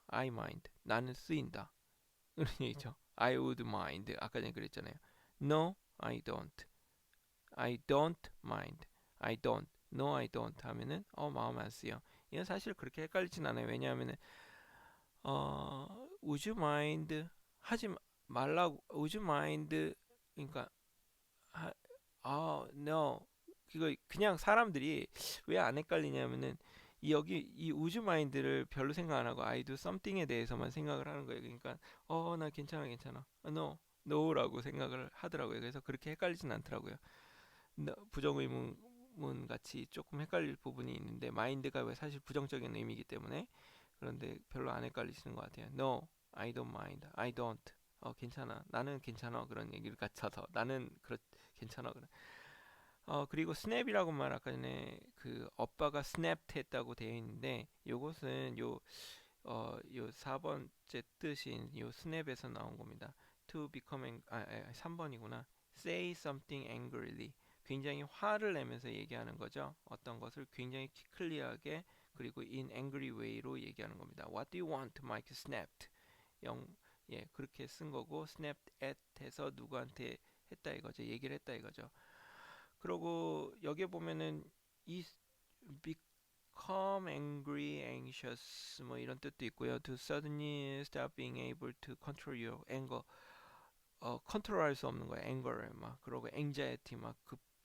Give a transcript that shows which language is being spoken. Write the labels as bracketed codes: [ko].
[en] I mind. [ko] 나는 쓰인다. 그런 얘기죠. [en] I would mind. [ko] 아까 전에 그랬잖아요. [en] No, I don't. I don't mind. I don't. No, I don't [ko] 하면은 마음 안 쓰여. 이건 사실 그렇게 헷갈리진 않아요. 왜냐하면은 [en] would you mind [ko] 하지 말라고 [en] would you mind [ko] 그러니까 [en] no. [ko] 이거 그냥 사람들이 왜 안 헷갈리냐면은 여기 이 우주 마인드를 별로 생각 안 하고 [en] I do something [ko] 에 대해서만 생각을 하는 거예요. 그러니까 나 괜찮아 괜찮아. [en] No, no [ko] 라고 생각을 하더라고요. 그래서 그렇게 헷갈리진 않더라고요. 부정의문 같이 조금 헷갈릴 부분이 있는데 마인드가 왜 사실 부정적인 의미이기 때문에 그런데 별로 안 헷갈리시는 것 같아요. [en] No, I don't mind. I don't. [ko] 괜찮아. 나는 괜찮아. 그런 얘기를 같아서 나는 괜찮아. 그리고 스냅이라고 말 아까 전에 그 오빠가 스냅트 했다고 되어 있는데 요것은 요 4번째 뜻인 요 스냅에서 나온 겁니다. [en] To become [ko] 3번이구나. [en] Say something angrily. [ko] 굉장히 화를 내면서 얘기하는 거죠. 어떤 것을 굉장히 클리어하게 그리고 [en] in angry way [ko] 로 얘기하는 겁니다. [en] What do you want? Mike snapped. [ko] 그렇게 쓴 거고 [en] snapped at [ko] 해서 누구한테 했다 이거죠. 얘기를 했다 이거죠. 그리고 여기에 보면은 이 [en] become angry, anxious [ko] 뭐 이런 뜻도 있고요. [en] To suddenly stop being able to control your anger. [ko] 컨트롤할 수 없는 거야. anger를 막 그러고 anxiety 막 그